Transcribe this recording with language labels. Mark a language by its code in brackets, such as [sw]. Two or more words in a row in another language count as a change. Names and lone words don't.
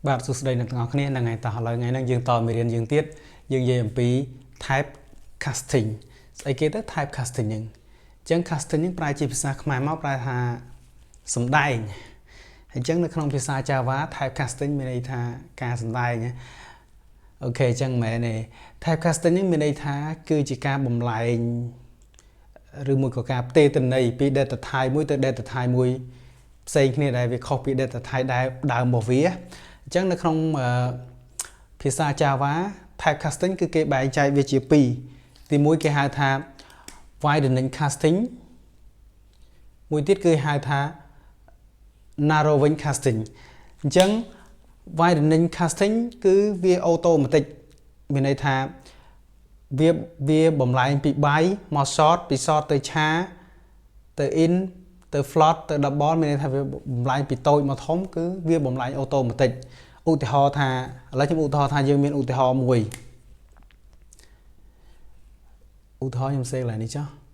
[km] បាទសួស្តីអ្នកទាំងអស់គ្នានៅថ្ងៃតោះឥឡូវថ្ងៃនេះយើងតមេរៀនយើងទៀតយើងនិយាយអំពី [en] type casting [km] ស្អីគេទៅ [en] type casting [km] ហ្នឹងអញ្ចឹង casting ហ្នឹងប្រែជាភាសាខ្មែរមកប្រែថាសម្ដែងអញ្ចឹងនៅក្នុងភាសា Java type casting មានន័យថាការសម្ដែងអូខេអញ្ចឹងមែនទេ [en] type casting [km] ហ្នឹងមានន័យថាគឺជាការបំលែងឬមួយក៏ការផ្ទេរទិន្នន័យពី [en] data type [km] មួយទៅ [en] data type [km] មួយ ផ្សេងគ្នាដែលវាខុសពី [en] data type [km] ដែលដើមរបស់វាអញ្ចឹងនៅក្នុងភាសា Java [en] type casting [km] គឺគេបែងចែកវា ជាពីរទីមួយគេហៅថា [en] widening casting [km] មួយទៀតគឺហៅថា [en] narrowing casting [km] អញ្ចឹង widening casting គឺវា automatic មានន័យថាវាបំលែងពីបាយមក short ពី short ទៅឆាទៅ in ទៅ float ទៅ double មានន័យថាវាបំលែងពីតូចមកធំគឺវាបំលែង automatic ឧទាហរណ៍ថាឥឡូវខ្ញុំឧទាហរណ៍ថាយើងមានឧទាហរណ៍មួយឧទាហរណ៍ខ្ញុំសេកឡើងនេះចុះ